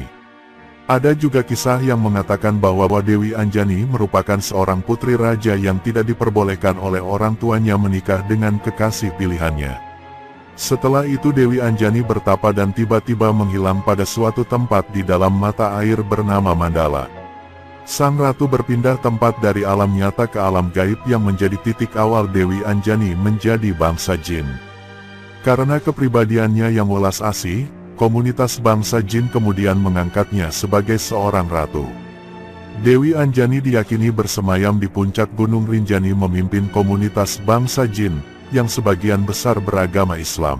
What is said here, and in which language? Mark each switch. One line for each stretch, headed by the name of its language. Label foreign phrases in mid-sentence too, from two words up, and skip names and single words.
Indonesian: Ada juga kisah yang mengatakan bahwa Dewi Anjani merupakan seorang putri raja yang tidak diperbolehkan oleh orang tuanya menikah dengan kekasih pilihannya. Setelah itu Dewi Anjani bertapa dan tiba-tiba menghilang pada suatu tempat di dalam mata air bernama Mandala. Sang ratu berpindah tempat dari alam nyata ke alam gaib yang menjadi titik awal Dewi Anjani menjadi bangsa jin. Karena kepribadiannya yang welas asih, komunitas bangsa jin kemudian mengangkatnya sebagai seorang ratu. Dewi Anjani diyakini bersemayam di puncak Gunung Rinjani memimpin komunitas bangsa jin, yang sebagian besar beragama Islam.